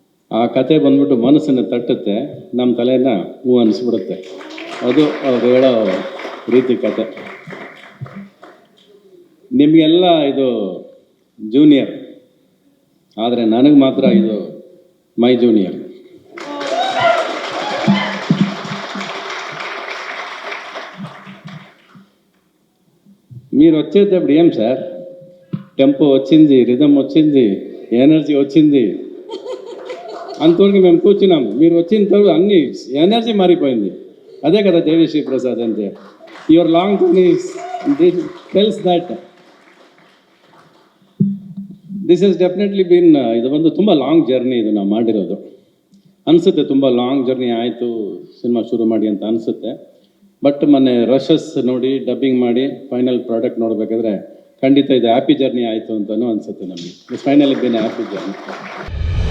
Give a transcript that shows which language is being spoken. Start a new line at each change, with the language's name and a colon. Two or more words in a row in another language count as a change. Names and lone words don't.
Kannada: ಆ ಕತೆ ಬಂದ್ಬಿಟ್ಟು ಮನಸ್ಸನ್ನು ತಟ್ಟುತ್ತೆ, ನಮ್ಮ ತಲೆನ ಹೂ ಅನಿಸ್ಬಿಡುತ್ತೆ. ಅದು ಅವ್ರು ಹೇಳೋ ರೀತಿ ಕತೆ. ನಿಮಗೆಲ್ಲ ಇದು ಜೂನಿಯರ್, ಆದರೆ ನನಗೆ మాత్ర ಇದು
English: my junior.
Telugu: మీరు వచ్చేటప్పుడు ఏం సార్, టెంపో వచ్చింది, రిథమ్ వచ్చింది, ఎనర్జీ వచ్చింది, అంతవరకు మేము కూర్చున్నాం. మీరు వచ్చిన తర్వాత అన్ని ఎనర్జీ మారిపోయింది. అదే కదా దేవిశ్రీ ప్రసాద్ అంటే.
English: your long journey tells that this has definitely been,
Kannada: ಇದು ಒಂದು ತುಂಬ
English: long journey
Kannada: ಇದು ನಾವು ಮಾಡಿರೋದು ಅನಿಸುತ್ತೆ. ತುಂಬ
English: long journey
Kannada: ಆಯಿತು ಸಿನಿಮಾ ಶುರು ಮಾಡಿ ಅಂತ ಅನಿಸುತ್ತೆ. ಬಟ್ ಮೊನ್ನೆ ರಶಸ್ ನೋಡಿ ಡಬ್ಬಿಂಗ್ ಮಾಡಿ
English: final product
Kannada: ನೋಡಬೇಕಾದ್ರೆ ಖಂಡಿತ ಇದು
English: happy journey
Kannada: ಆಯಿತು ಅಂತಲೂ ಅನಿಸುತ್ತೆ ನಮಗೆ.
English: finally been happy journey.